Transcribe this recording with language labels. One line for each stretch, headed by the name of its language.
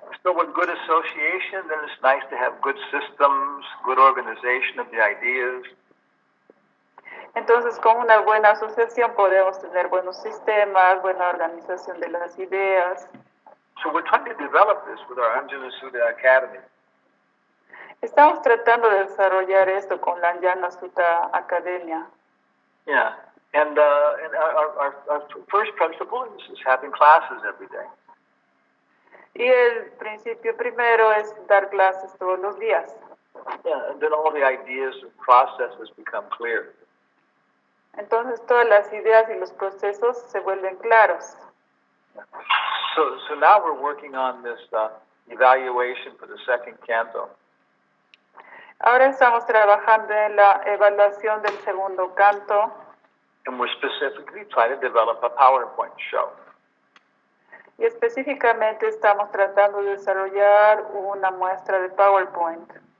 English: So with good association, then it's nice to have good systems, good organization of the ideas.
Spanish: Entonces, con una buena asociación podemos tener buenos sistemas, buena organización de las ideas.
English: So we're trying to develop this with our Anjana Sudha Academy.
Spanish: Estamos tratando de desarrollar esto con la Anjana Sutta Academia.
English: Yeah, and our first principle is having classes every day.
Spanish: Y el principio primero es dar clases todos los días.
English: Yeah, and then all the ideas and processes become clear.
Spanish: Entonces todas las ideas y los procesos se vuelven claros.
English: So now we're working on this evaluation for the second canto.
Spanish: Ahora estamos trabajando en la evaluación del segundo canto
English: And we're specifically trying to develop a PowerPoint show.
Spanish: y específicamente estamos tratando de desarrollar una muestra de PowerPoint.